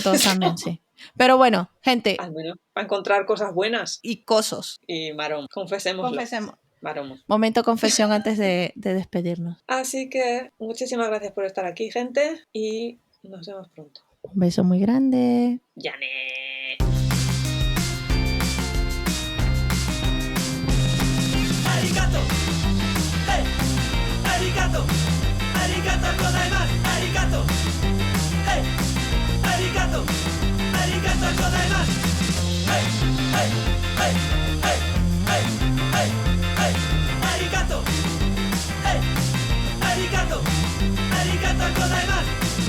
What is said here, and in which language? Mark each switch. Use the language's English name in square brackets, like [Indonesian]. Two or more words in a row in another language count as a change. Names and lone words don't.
[Spanish] con todos también, sí. Pero bueno, gente. Al menos para encontrar cosas buenas. Y cosos. Y marón, confesémoslo. Confesemos. Maromos. Momento confesión antes de despedirnos. Así que muchísimas gracias por estar aquí, gente, y nos vemos pronto. Un beso muy grande. [Japanese] ¡Yané! ありがとう、hey、ありがとう、ありがとうございます、ありがとう、hey、ありがとう、ありがとうございます、hey、hey、hey、hey、hey、hey、hey、ありがとう、hey、ありがとう、ありがとうございます.